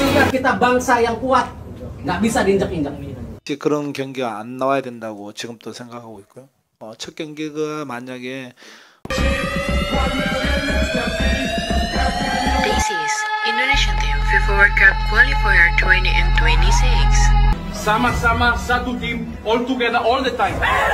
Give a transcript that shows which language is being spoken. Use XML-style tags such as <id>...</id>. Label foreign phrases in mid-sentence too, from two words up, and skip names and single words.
<id>Kita bangsa yang kuat, nggak bisa diinjak-injak.</id> <ko>그런 경기가 안 나와야 된다고 지금도 생각하고 있고요. 첫 경기가 만약에</ko> <en>This is Indonesian Team FIFA World Cup Qualifier 2026.</en> <id>Sama-sama satu tim,</id> <en>all together all the time.</en>